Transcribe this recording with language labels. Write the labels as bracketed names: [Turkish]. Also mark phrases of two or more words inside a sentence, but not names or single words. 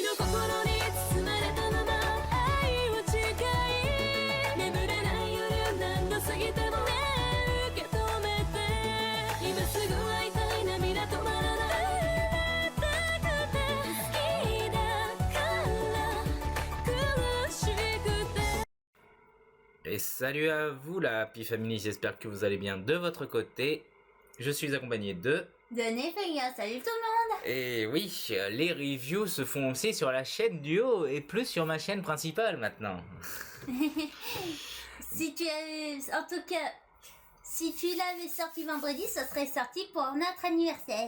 [Japanese] の心に包まれたまま愛を誓い眠れない夜何度過ぎてもね受け止めて今すぐ会いたい涙止まらない会いたくて好きだから苦しくて [French] Et salut à vous la Happy Family, j'espère que vous allez bien de votre côté. Je suis accompagné de... Nefeya, salut tout le monde. Et oui, les reviews se font aussi sur la chaîne du haut et plus sur ma chaîne principale maintenant. Si tu avais, en tout cas, si tu l'avais sorti vendredi, ça serait sorti pour notre anniversaire.